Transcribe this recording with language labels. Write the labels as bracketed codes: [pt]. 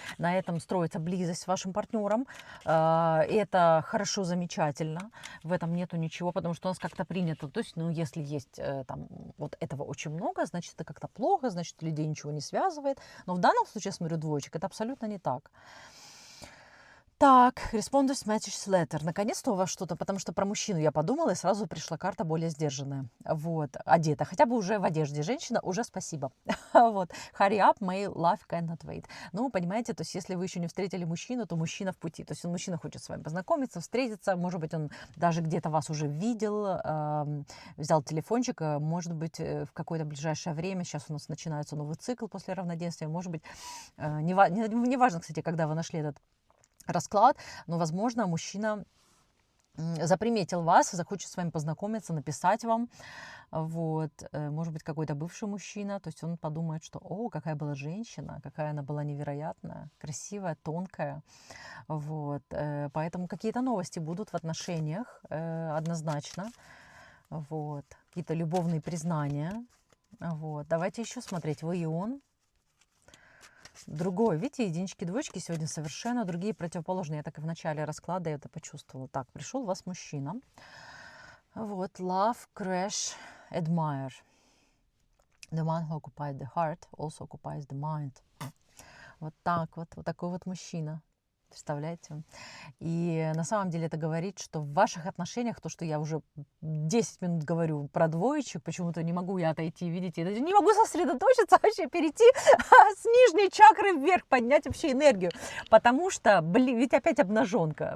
[ru] На этом строится близость с вашим партнером. Это хорошо, замечательно. В этом нету ничего, потому что у нас как-то принято. То есть, ну, если есть там вот этого очень много, значит, это как-то плохо, значит, людей ничего не связывает. Но в данном случае, я смотрю, двоечек, это абсолютно не так. Так, [en] Responders Message Letter. [ru] Наконец-то у вас что-то, потому что про мужчину я подумала, и сразу пришла карта более сдержанная. Вот, одета. Хотя бы уже в одежде женщина, уже спасибо. Вот, [en] hurry up, my life cannot wait. [ru] Ну, понимаете, то есть если вы еще не встретили мужчину, то мужчина в пути. То есть мужчина хочет с вами познакомиться, встретиться, может быть, он даже где-то вас уже видел, взял телефончик, может быть, в какое-то ближайшее время, сейчас у нас начинается новый цикл после равноденствия, может быть, неважно, кстати, когда вы нашли этот расклад, но, возможно, мужчина заприметил вас, захочет с вами познакомиться, написать вам. Вот. Может быть, какой-то бывший мужчина, то есть он подумает, что «О, какая была женщина, какая она была невероятная, красивая, тонкая». Вот. Поэтому какие-то новости будут в отношениях однозначно. Вот. Какие-то любовные признания. Вот. Давайте еще смотреть. Вы и он. Другой, видите, единички, двоечки сегодня совершенно другие, противоположные. Я так и в начале расклада это почувствовала. Так, пришел у вас мужчина. Вот, [en] love, crash, admire. The one who occupies the heart also occupies the mind. [ru] Вот так вот, вот такой вот мужчина. Представляете? И на самом деле это говорит, что в ваших отношениях, то, что я уже 10 минут говорю про двоечек, почему-то не могу я отойти, видите, не могу сосредоточиться, вообще перейти с нижней чакры вверх, поднять вообще энергию, потому что, блин, ведь опять обнаженка.